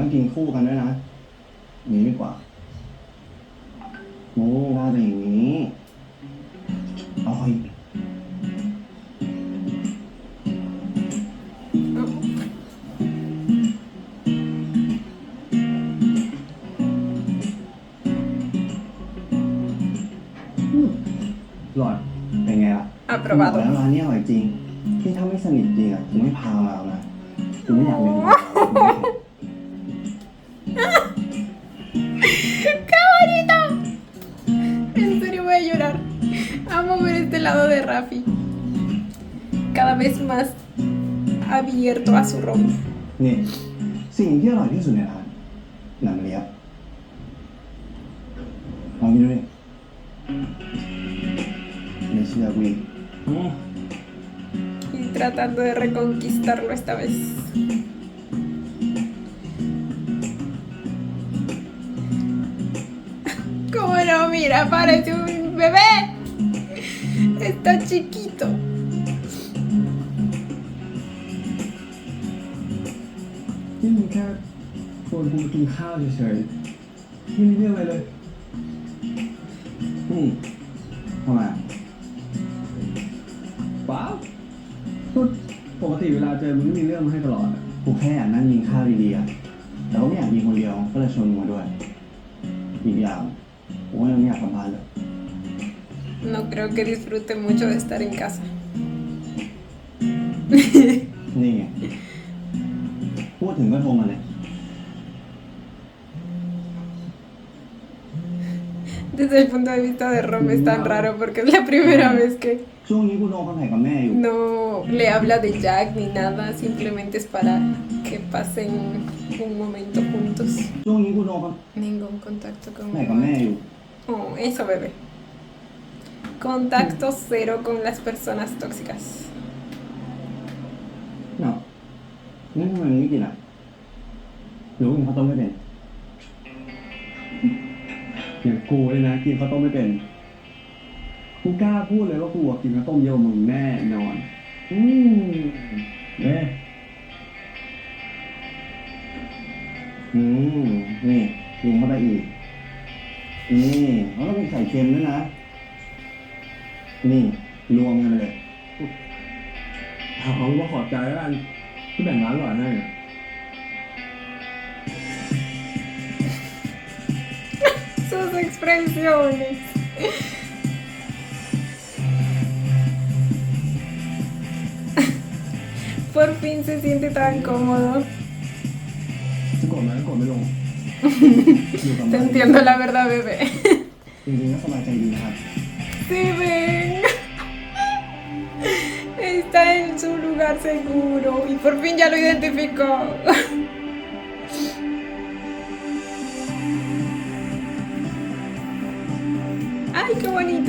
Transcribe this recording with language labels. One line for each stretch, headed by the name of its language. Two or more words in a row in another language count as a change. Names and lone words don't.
Thai: กินคู่กันด้วยนะอย่างนี้ดีกว่าโอ้ว่าแต่อย่างนี้อร่อย หลอดเป็นไงล่ะ
Spanish: Aprobado.
Thai: แล้วร้านนี้อร่อยจริงที่ถ้าไม่สนิทจริงอ่ะกูไม่พามาแล้วนะกูไม่อยากเป็น
Spanish: ¡Qué bonito! En serio voy a llorar. Amo ver este lado de Rafi. Cada vez más abierto a su rol.
Thai: นี่สิ่งที่อร่อยที่สุดในร้านหนังเลียบลองกินดูดิไม่เชื่อกูอีก
Spanish: Y tratando de reconquistarlo esta vez. ¿Cómo no? Mira, parece un bebé. Está chiquito.
Thai: นี่มึงแค่ชวนกูมากินข้าวเฉยไม่มีเรื่องอะไรเลยทำไมเปล่าก็ปกติเวลาเจอมึงก็มีเรื่องมาให้ตลอดอะกูแค่อยากนั่งยิงข้าวดีๆอะแต่ก็ไม่อยากยิงคนเดียวก็เลยชวนมึงมาด้วยอีกอย่างกูก็ยังไม่อยากกลับบ้านเลย
Spanish: No creo que disfrute mucho de estar en casa.
Thai: นี่ไงพูดถึงก็โทรมาเลย
Spanish: Desde el punto de vista de Rom es tan raro porque es la primera vez que
Thai: ช่วงนี้กูโทรคอนแทคกับแม่อยู่
Spanish: no le habla de Jack ni nada, simplemente es para que pasen un momento juntos.
Thai: ช่วงนี้กูโทรคอน
Spanish: Ningún contacto
Thai: แท
Spanish: con
Thai: คกับแม่อยู่
Spanish: Oh, eso, bebé. Contacto cero con las personas tóxicas.
Thai: เนาะงั้นทำไมมึงไม่กินอ่ะหรือว่ากินข้าวต้มไม่เป็นอย่างกูเลยนะกินข้าวต้มไม่เป็นกูกล้าพูดเลยว่ากูอะกินข้าวต้มเยอะกว่ามึงแน่นอน เนี่ยนี่กินเข้าไปอีกนี่เขาต้องมีไข่เค็มด้วยนะนี่รวมกันเลยเอาว่าขอบใจแล้วกันที่แบ่งร้านหวานให้
Spanish: Sus expresiones. Por fin se siente tan cómodo.
Thai: จะกดไหมกดไม่ลง
Spanish: Te entiendo la verdad, bebé.
Thai: จริงๆก็สบายใจดีนะครับ
Spanish: Sí, ven. Está en su lugar seguro y por fin ya lo identificó. ¡Ay, qué bonito!